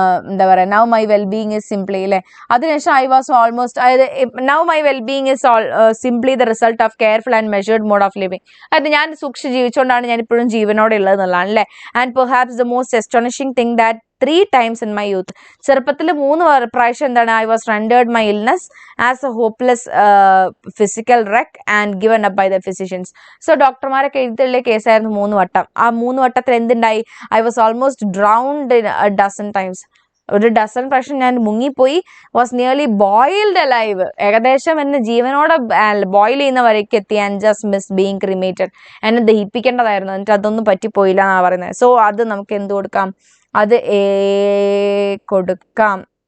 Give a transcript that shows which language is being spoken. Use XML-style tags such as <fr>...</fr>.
<ml>എന്താ പറയുക,</ml> <en>Now my wellbeing is simply അല്ലേ. അതിനുശേഷം I was almost, അതായത് now my wellbeing is simply the result of careful and measured mode of living.</en> <ml>അതായത് ഞാൻ സൂക്ഷിച്ച് ജീവിച്ചുകൊണ്ടാണ് ഞാൻ ഇപ്പോഴും ജീവനോടെ ഉള്ളത് എന്നുള്ളതാണ് അല്ലേ.</ml> <en>and perhaps the most astonishing thing that 3 times in my youth,</en> <ml>ചെറുപ്പത്തിൽ 3 പ്രാവശ്യം എന്താണ്,</ml> <en>I was rendered my illness as a hopeless physical wreck and given up by the physicians.</en> <ml>So ഡോക്ടർമാരൊക്കെ എഴുതിയുള്ള കേസായിരുന്നു 3 വട്ടം. ആ 3 വട്ടത്തിൽ എന്തുണ്ടായി?</ml> <en>I was almost drowned in a dozen times.</en> <ml>ഒരു dozen പ്രാവശ്യം ഞാൻ മുങ്ങിപ്പോയി.</ml> <en>was nearly boiled alive,</en> <ml>ഏകദേശം എന്നെ ജീവനോടെ ബോയിൽ ചെയ്യുന്ന വരയ്ക്ക് എത്തി.</ml> <en>and just miss being cremated,</en> <ml>എന്നെ ദഹിപ്പിക്കേണ്ടതായിരുന്നു, എന്നിട്ട് അതൊന്നും പറ്റിപ്പോയില്ല എന്നാണ് പറയുന്നത്. സോ അത് നമുക്ക് എന്ത് കൊടുക്കാം? അത് എ കൊടുക്കാം.</ml>